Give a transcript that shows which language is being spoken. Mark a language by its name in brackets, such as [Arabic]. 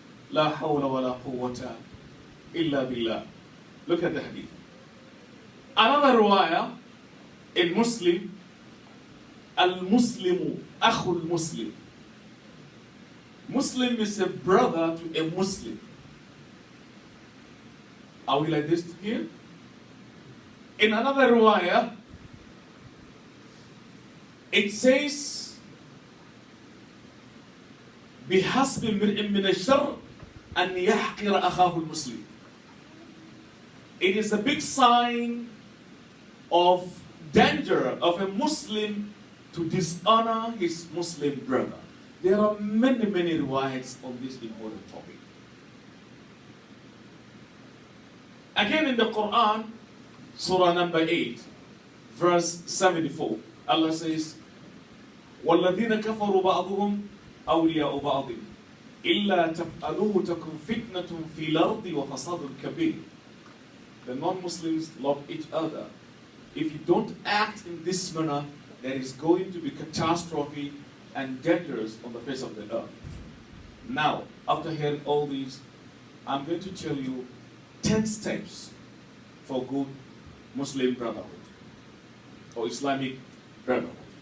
[Arabic] La hawla wa la quwwata illa billah. [English] Look at the hadith. Another riwayah in Muslim, [Arabic] al-Muslimu akhul Muslim. [English] Muslim is a brother to a Muslim. Are we like this here? In another riwayah, it says, [Arabic] بِحَسْبِ امْرِئٍ مِّنَ الشَّرِّ أَنْ يَحْقِرَ أَخَاهُ الْمُسْلِمِ. [English] It is a big sign of danger of a Muslim to dishonor his Muslim brother. There are many, many riwayats on this important topic. Again in the Quran, Surah number 8, verse 74, Allah says, [Arabic] وَالَّذِينَ كَفَرُوا بَعْضُهُمْ أَوْلِيَاءُ بَعْضٍ إِلَّا تَفْعَلُوهُ تَكُنْ فِتْنَةٌ فِي الْأَرْضِ وَفَسَادٌ كَبِيرٌ. [English] The non-Muslims love each other. If you don't act in this manner, there is going to be catastrophe and dangers on the face of the earth. Now, after hearing all these, I'm going to tell you 10 steps for good Muslim brotherhood or Islamic brotherhood.